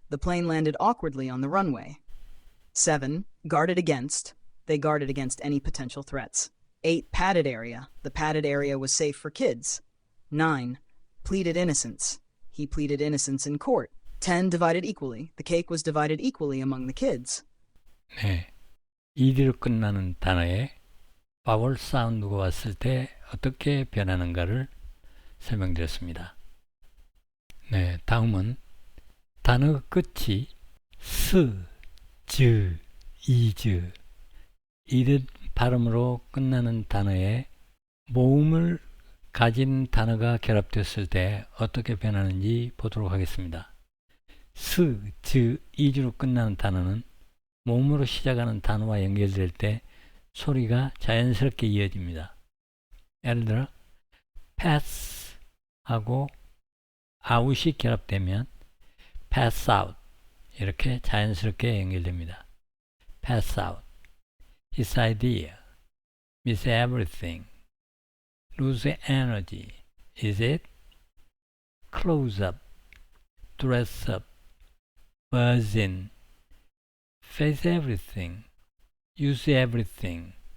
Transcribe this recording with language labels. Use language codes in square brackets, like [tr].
[en] The plane landed awkwardly on the runway. 7. Guarded against. They guarded against any potential threats. 8. Padded area. The padded area was safe for kids. 9. Pleaded innocence. He pleaded innocence in court. 10. Divided equally. The cake was divided equally among the kids. [ko] 네, ed로 끝나는 단어에 바울 사운드가 왔을 때 어떻게 변하는가를 설명드렸습니다. 네, 다음은 단어 끝이 스, 즈, 이즈 이런 발음으로 끝나는 단어에 모음을 가진 단어가 결합됐을 때 어떻게 변하는지 보도록 하겠습니다. 스, 즈, 이즈로 끝나는 단어는 모음으로 시작하는 단어와 연결될 때 소리가 자연스럽게 이어집니다. 예를 들어 pass 하고 out이 결합되면 pass out 이렇게 자연스럽게 연결됩니다. [en] pass out, his idea, miss everything, lose energy, is it, close up, dress up, buzz in, face everything, use everything.